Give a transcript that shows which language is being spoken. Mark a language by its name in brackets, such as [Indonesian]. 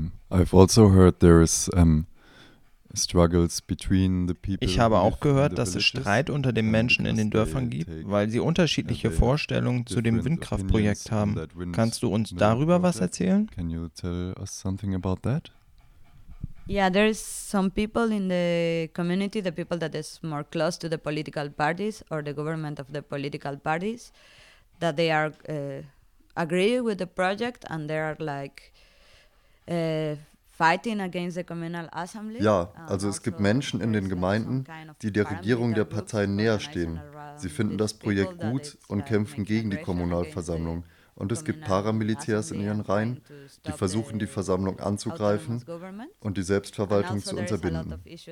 [English] I've also heard there is struggles between the people. [German] Ich habe auch gehört, dass es Streit unter den Menschen in den Dörfern gibt, weil sie unterschiedliche Vorstellungen zu dem Windkraftprojekt haben. Kannst du uns darüber was erzählen? [English] Can you tell us something about that? Yeah, there is some people in the community, the people that is more close to the political parties or the government of the political parties, that they are agree with the project and they are like [German] ja, also es gibt Menschen in den Gemeinden, die der Regierung der Partei näher stehen. Sie finden das Projekt gut und kämpfen gegen die Kommunalversammlung. Und es gibt Paramilitärs in ihren Reihen, die versuchen, die Versammlung anzugreifen und die Selbstverwaltung zu unterbinden.